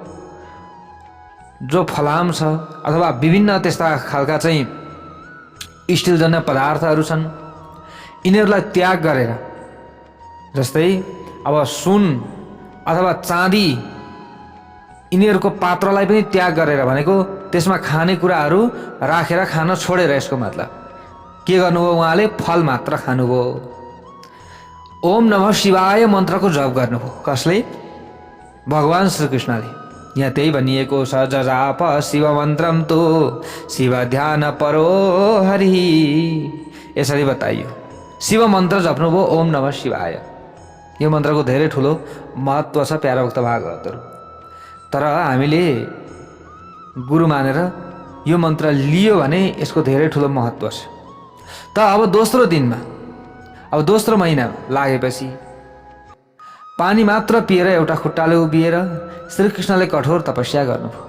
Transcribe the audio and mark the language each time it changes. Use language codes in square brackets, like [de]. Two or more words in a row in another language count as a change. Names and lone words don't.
[ne] जो फलाम छ अथवा विभिन्न त्यस्ता खालका चाहिँ स्टिलजन्य पदार्थहरू छन् यिनीहरूलाई त्याग गरेर, जस्तै अब सुन अथवा चाँदी यिनीहरूको पात्रलाई पनि त्याग गरेर भनेको त्यसमा खाने कुराहरू राखेर खान छोडेर, यसको मतलब के गर्नुभयो? उहाँले फल मात्र खानुभयो। [sa] ओम नमः शिवाय [ne] मन्त्रको जप गर्नुभयो। कसले? भगवान् श्रीकृष्णले। यहाँ त्यही भनिएको छ, [sa] जजाप शिव मन्त्रम तो शिव ध्यान परो हरि। [ne] यसरी बताइयो। शिव मन्त्र जप्नुभयो [sa] ओम नमः शिवाय। [ne] यो मन्त्रको धेरै ठुलो महत्त्व छ प्यारा भक्त भागवतहरू। तर हामीले गुरु मानेर यो मन्त्र लियो भने यसको धेरै ठुलो महत्त्व छ। त अब दोस्रो दिनमा, अब दोस्रो महिना लागेपछि पानी मात्र पिएर एउटा खुट्टाले उभिएर श्रीकृष्णले कठोर तपस्या गर्नुभयो।